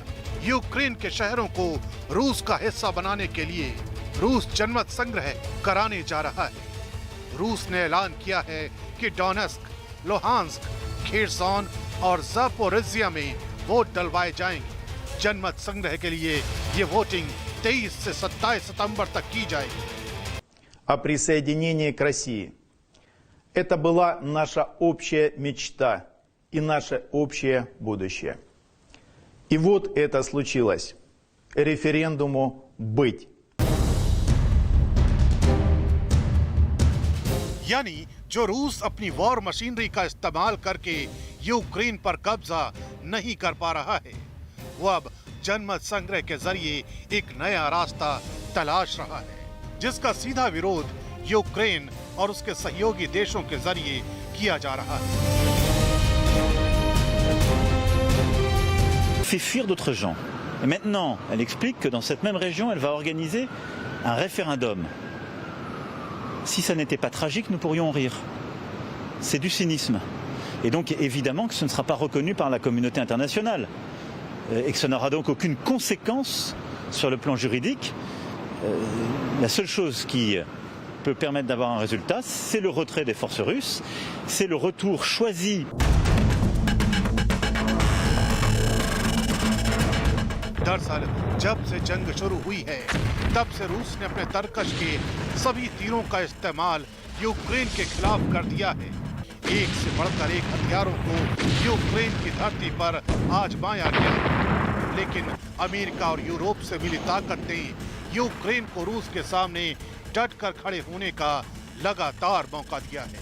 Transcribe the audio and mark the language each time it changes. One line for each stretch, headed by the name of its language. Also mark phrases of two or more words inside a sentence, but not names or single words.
Hindi: यूक्रेन के शहरों को रूस का हिस्सा बनाने के लिए रूस जनमत संग्रह कराने जा रहा है। रूस ने ऐलान किया है कि डोनेस्क, लुहांस्क, खेरसॉन और ज़ापोरिज़िया में वोट डलवाए जाएंगे। जनमत संग्रह के लिए ये वोटिंग 23 से 27 सितंबर तक की जाएगी।
Russian: О присоединении к России. Это была наша общая мечта и наше общее будущее. И вот это случилось. Референдуму быть.
Hindi: यानी जो रूस अपनी
English: war machinery
Hindi: का इस्तेमाल करके यूक्रेन पर कब्जा नहीं कर पा रहा है, वो अब जनमत संग्रह के जरिए एक नया रास्ता तलाश रहा है, जिसका सीधा विरोध यूक्रेन और उसके सहयोगी देशों के जरिए किया जा रहा है।
French: Fait fuir d'autres gens. Et maintenant, elle explique que dans cette même région, elle va organiser un référendum. Si ça n'était pas tragique, nous pourrions en rire. C'est du cynisme. Et donc, évidemment que ce ne sera pas reconnu par la communauté internationale. Et que ça n'aura donc aucune conséquence sur le plan juridique. La seule chose qui peut permettre d'avoir un résultat, c'est le retrait des forces russes, c'est le retour choisi
Hindi: दरअसल जब से जंग शुरू हुई है तब से रूस ने अपने तरकश के सभी तीरों का इस्तेमाल यूक्रेन के खिलाफ कर दिया है। एक से बढ़कर एक हथियारों को यूक्रेन की धरती पर आजमाया गया है। लेकिन अमेरिका और यूरोप से मिली ताकत ने यूक्रेन को रूस के सामने डटकर खड़े होने का लगातार मौका दिया है।